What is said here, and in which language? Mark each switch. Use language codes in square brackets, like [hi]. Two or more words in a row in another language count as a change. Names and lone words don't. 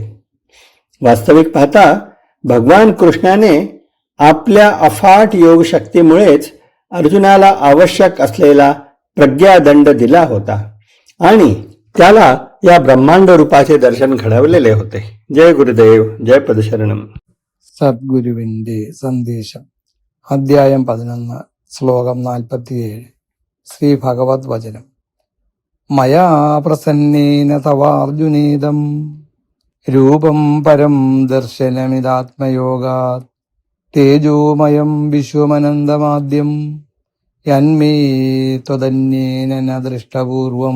[mr] वास्तविक पाहता भगवान कृष्णाने आपल्या अफाट योग शक्तीमुळेच अर्जुनाला आवश्यक असलेला प्रज्ञादंड दिला होता आणि त्याला या ब्रह्मांड रूपाचे दर्शन घडवलेले होते. जय गुरुदेव, जय पदशरणम. [ml] സദ്ഗുരുവിന്റെ സന്ദേശം. അധ്യായം 11, ശ്ലോകം 47. ശ്രീ ഭഗവത് വചനം. [sa] മയാ പ്രസന്നേന തവാർജുനേദം രൂപം പരം ദർശനമിതാത്മയോഗാത് തേജോമയം വിശ്വമനന്തമാദ്യം യന്മേ ത്വദന്യേന ന ദൃഷ്ടപൂർവം.